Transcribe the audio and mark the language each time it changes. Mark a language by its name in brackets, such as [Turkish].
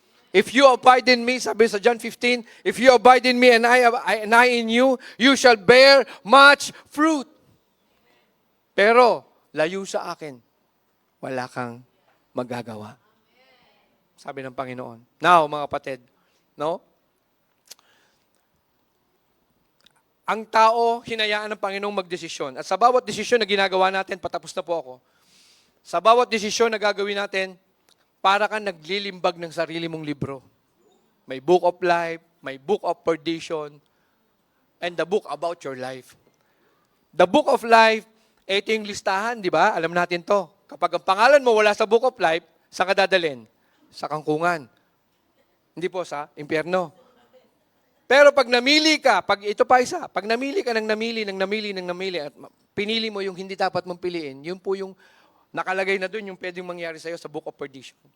[English] If you abide in me, [Filipino] sabi sa John 15, [English] if you abide in me and I in you, you shall bear much fruit. [Filipino] Pero, layo sa akin, wala kang magagawa. Sabi ng Panginoon. Now, mga kapatid, no? Ang tao, hinayaan ng Panginoong magdesisyon. At sa bawat desisyon na ginagawa natin, patapos na po ako, sa bawat desisyon na gagawin natin, para kang naglilimbag ng sarili mong libro. [English] May book of life, may book of perdition, and the book about your life. The book of life, [Filipino] ito yung listahan, di ba? Alam natin to. Kapag ang pangalan mo wala sa book of life, saan ka dadalhin? Sa kangkungan. Hindi po sa impyerno. Pero pag namili ka, pag namili ka ng namili, at pinili mo yung hindi dapat mong piliin, yun po yung nakalagay na doon yung pwedeng mangyari sa'yo sa book of perdition.